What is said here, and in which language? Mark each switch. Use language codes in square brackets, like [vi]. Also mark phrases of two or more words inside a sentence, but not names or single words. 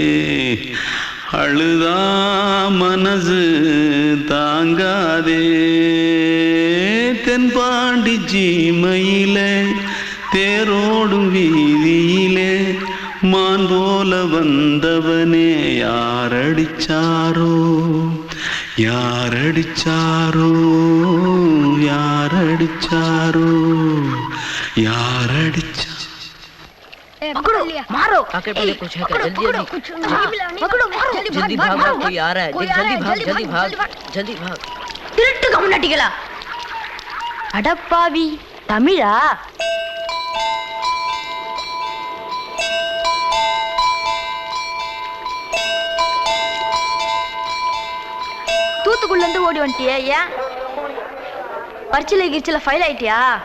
[ta] அழுதா மனசு தாங்காதே தென்பாண்டி ஜீமையிலே தேரோடும் வீதியிலே மான் போல வந்தவனே யாரடிச்சாரோ யாரடிச்சாரோ யாரடிச்சாரோ யாரடிச்சா [hi] पकड़ो मारो आके पहले कुछ है क्या जल्दी पकड़ो मारो जल्दी भाग भाग कोई आ रहा है जल्दी भाग [ta] திருட்டு கம்முனாட்டிகளா அடப்பாவி தமிழா தூத்துக்குள்ள இருந்து ஓடி வந்துட்டியா ஏன் பரிச்சையில கிரிச்சில ஃபைல் ஆயிட்டியா